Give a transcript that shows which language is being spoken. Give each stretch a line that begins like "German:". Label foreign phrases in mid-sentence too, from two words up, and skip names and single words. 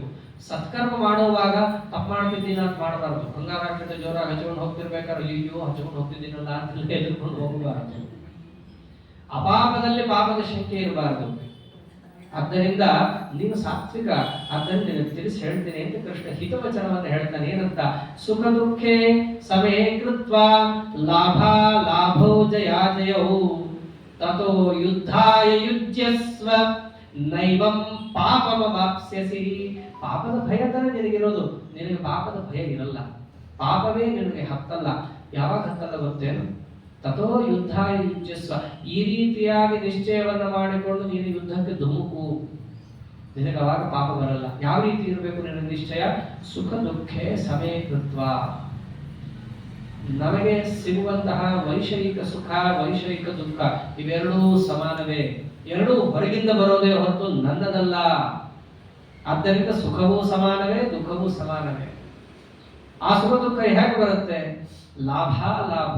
Kannada: ಸತ್ಕರ್ಮ ಮಾಡುವಾಗ ತಪ್ಪು ಮಾಡ್ತಿದ್ದೀನಿ ಅಂತ ಮಾಡಬಾರ್ದು. ಅಂಗಾರಾಕ್ಷತೆ ಜೋರ ಹಚ್ಕೊಂಡು ಹೋಗ್ತಿರ್ಬೇಕಾದ್ರೆ ಅಯ್ಯೋ ಹಚ್ಕೊಂಡು ಹೋಗ್ತಿದ್ದೀನಲ್ಲ ಅಂತ ಎದುರ್ಕೊಂಡು ಹೋಗಬಾರದು. ಅಪಾಪದಲ್ಲಿ ಪಾಪದ ಶಂಕೆ ಇರಬಾರದು. ಆದ್ದರಿಂದ ನೀನು ಸಾತ್ವಿಕ. ಅದನ್ನು ನಿನಗೆ ತಿಳಿಸಿ ಹೇಳ್ತೀನಿ ಅಂತ ಕೃಷ್ಣ ಹಿತವಚನವನ್ನು ಹೇಳ್ತಾನೆ. ಏನಂತ,
Sanskrit: ಸುಖ ದುಃಖೇ ಸಮೇ ಕೃತ್ವಾ ಲಾಭ ಲಾಭೋ ಜಯಾ ಜಯೌ ತತೋ ಯುದ್ಧಾಯ ಯುಜ್ಯಸ್ವ ನೈವಂ ಪಾಪಮವಾಪ್ಸ್ಯಸಿ.
Kannada: ಪಾಪದ ಭಯ ತಾನೇ ನಿನಗಿರೋದು, ನಿನಗೆ ಪಾಪದ ಭಯ ಇರಲ್ಲ. ಪಾಪವೇ ನಿನಗೆ ಹತ್ತಲ್ಲ. ಯಾವಾಗ ಹತ್ತಲ್ಲ ಗೊತ್ತೇನು?
Sanskrit: ತಥೋ ಯುದ್ಧ ಯುಜ್ಯಸ್ವ.
Kannada: ಈ ರೀತಿಯಾಗಿ ನಿಶ್ಚಯವನ್ನ ಮಾಡಿಕೊಂಡು ನೀನು ಯುದ್ಧಕ್ಕೆ ಧುಮುಕು, ನಿನಗೆ ಅವಾಗ ಪಾಪ ಬರಲ್ಲ. ಯಾವ ರೀತಿ ಇರಬೇಕು ನಿನ್ನ ನಿಶ್ಚಯ?
Sanskrit: ಸುಖ ದುಃಖೇ ಸಮೇ ಕೃತ್ವ.
Kannada: ನಮಗೆ ಸಿಗುವಂತಹ ವೈಷಯಿಕ ಸುಖ, ವೈಷಯಿಕ ದುಃಖ ಇವೆರಡೂ ಸಮಾನವೇ, ಎರಡೂ ಹೊರಗಿಂದ ಬರೋದೇ ಹೊರತು ನನ್ನದಲ್ಲ. ಆದ್ದರಿಂದ ಸುಖವೂ ಸಮಾನವೇ, ದುಃಖವೂ ಸಮಾನವೇ. ಆ ಸುಖ ದುಃಖ ಹೇಗೆ ಬರುತ್ತೆ? ಲಾಭ ಲಾಭವು.